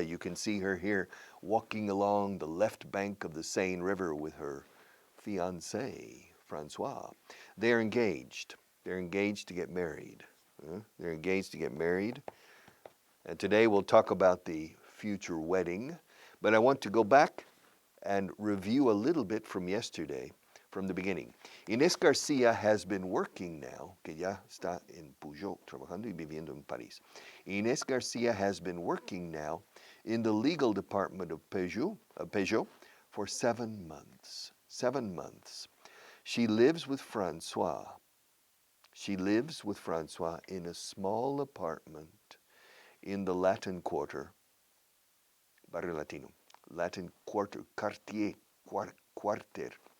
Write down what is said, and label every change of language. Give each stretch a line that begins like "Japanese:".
English: You can see her here walking along the left bank of the Seine River with her fiancé, Francois. They're engaged. They're engaged to get married. They're engaged to get married. And today we'll talk about the future wedding. But I want to go back and review a little bit from yesterday, from the beginning. Inés Garcia has been working now,
Spanish: que ya está en Peugeot, trabajando y viviendo en París.
English: Inés Garcia has been working now in the legal department of Peugeot for 7 months. 7 months. She lives with Francois. She lives with Francois in a small apartment in the Latin Quarter,
Spanish: Barrio Latino,
English: Latin Quarter, Quartier, Quarter.